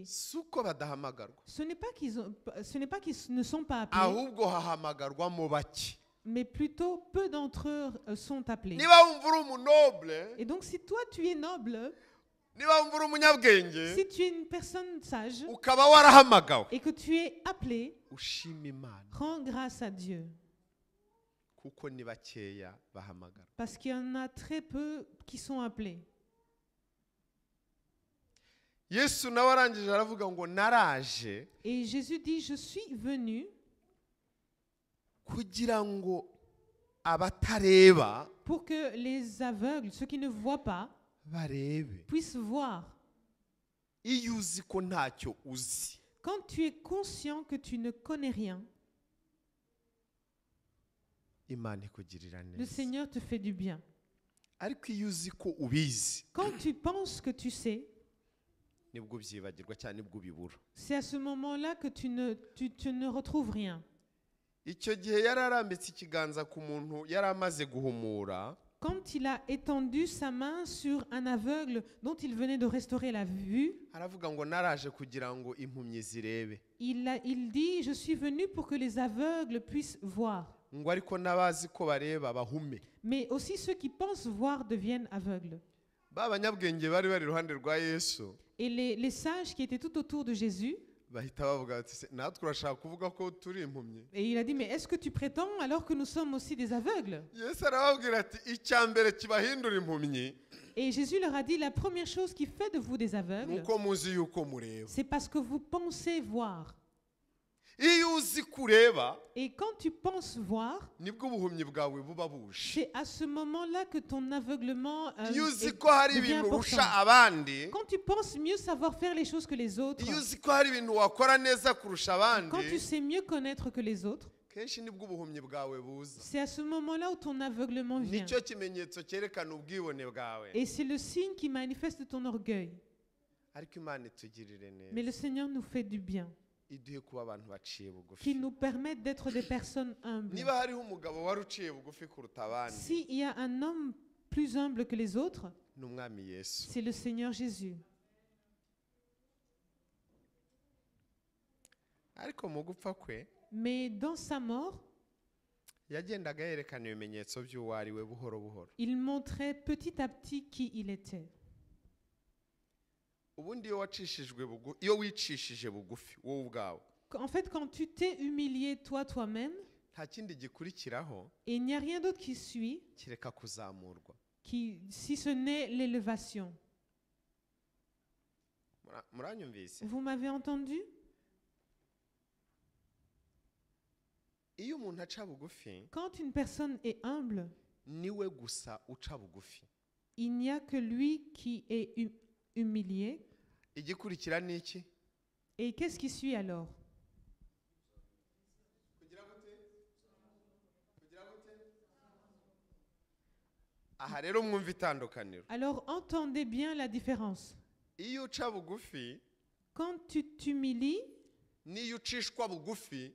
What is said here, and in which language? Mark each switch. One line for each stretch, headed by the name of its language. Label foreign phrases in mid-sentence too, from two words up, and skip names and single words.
French: Ce n'est pas qu'ils ne sont pas appelés, mais plutôt peu d'entre eux sont appelés. Et donc si toi tu es noble, si tu es une personne sage et que tu es appelé, rends grâce à Dieu.
Kinyarwanda: kuko ni bakeya bahamagara.
French: parce qu'il y en a très peu qui sont appelés.
Kinyarwanda: Yesu nawe arangije aravuga ngo naraje
French: Et Jésus dit, je suis venu
Kinyarwanda: kugira ngo abatareba
French: pour que les aveugles, ceux qui ne voient pas,
Kinyarwanda: barebe.
French: puissent voir.
Kinyarwanda: Iyo uzi ko ntacyo uzi,
French: Quand tu es conscient que tu ne connais rien,
Kinyarwanda: Imana ikugirira
French: le
Kinyarwanda: neza.
French: Seigneur te fait du bien.
Kinyarwanda: Ariko iyo uzi ko ubizi,
French: Quand tu penses que tu sais,
Kinyarwanda: nibwo ubyibagirwa cyane, nibwo ubibura.
French: c'est à ce moment-là que tu ne retrouves rien.
Kinyarwanda: Icyo gihe yari arambitse ikiganza ku muntu yari amaze guhumura,
French: Quand il a étendu sa main sur un aveugle dont il venait de restaurer la vue,
Kinyarwanda: aravuga ngo naraje kugira ngo impumyi zirebe,
French: il dit, je suis venu pour que les aveugles puissent voir.
Kinyarwanda: ngo ariko n'abazi ko bareba bahume.
French: Mais aussi ceux qui pensent voir deviennent aveugles.
Kinyarwanda: Ba banyabwenge bari bari iruhande rwa Yesu
French: Et les sages qui étaient tout autour de Jésus,
Kinyarwanda: bahita bavuga bati, "Se, natwe urashaka kuvuga ko turi impumyi?"
French: et il a dit, mais est-ce que tu prétends alors que nous sommes aussi des aveugles?
Kinyarwanda: Yesu arababwira ati, "Icya mbere kibahindura impumyi
French: Et Jésus leur a dit, la première chose qui fait de vous des aveugles,
Kinyarwanda: nuko muzi yuko mureba."
French: c'est parce que vous pensez voir.
Kinyarwanda: Iyo uzi kureba,
French: Et quand tu penses voir,
Kinyarwanda: nibwo ubuhumyi bwawe buba buje.
French: c'est à ce moment-là que ton aveuglement
Kinyarwanda: Iyo uzi
French: est-
Kinyarwanda: ko hari
French: devient
Kinyarwanda: ibintu urusha
French: important.
Kinyarwanda: abandi,
French: Quand tu penses mieux savoir faire les choses que les autres,
Kinyarwanda: iyo uzi ko hari ibintu wakora neza kurusha
French: quand tu
Kinyarwanda: abandi,
French: sais mieux connaître que les autres,
Kinyarwanda: kenshi nibwo ubuhumyi bwawe buza.
French: c'est à ce moment-là où ton aveuglement vient.
Kinyarwanda: Nicyo kimenyetso cyerekana ubwibone bwawe.
French: Et c'est le signe qui manifeste ton orgueil.
Kinyarwanda: Ariko Imana itugirire
French: Mais le
Kinyarwanda: neza,
French: Seigneur nous fait du bien,
Kinyarwanda: iduhe kuba abantu baciye bugufi.
French: qui nous permettent d'être des personnes humbles.
Kinyarwanda: Niba hariho umugabo wari uciye bugufi kuruta abandi,
French: S'il y a un homme plus humble que les autres,
Kinyarwanda: ni umwami Yesu.
French: c'est le Seigneur Jésus.
Kinyarwanda: Ariko mu gupfa kwe
French: Mais dans sa mort,
Kinyarwanda: yagendaga yerekana ibimenyetso by'uwo ari we buhoro buhoro.
French: il montrait petit à petit qui il était.
Kinyarwanda: Ubundi iyo wicishije bugufi wowe ubwawe,
French: En fait, quand tu t'es humilié toi-même,
Kinyarwanda: nta kindi gikurikiraho
French: et il n'y a rien d'autre qui suit,
Kinyarwanda: kireka kuzamurwa.
French: si ce n'est l'élévation.
Kinyarwanda: Muranyumvise?
French: Vous m'avez entendu?
Kinyarwanda: Iyo umuntu aca bugufi,
French: Quand une personne est humble,
Kinyarwanda: niwe gusa uca bugufi.
French: il n'y a que lui qui est humilié.
Kinyarwanda: Igikurikira ni iki?
French: Et qu'est-ce qui suit alors?
Kinyarwanda: Aha rero mwumva itandukaniro.
French: Alors entendez bien la différence.
Kinyarwanda: Iyo uca bugufi
French: Quand tu t'humilies
Kinyarwanda: n'iyo ucishwa bugufi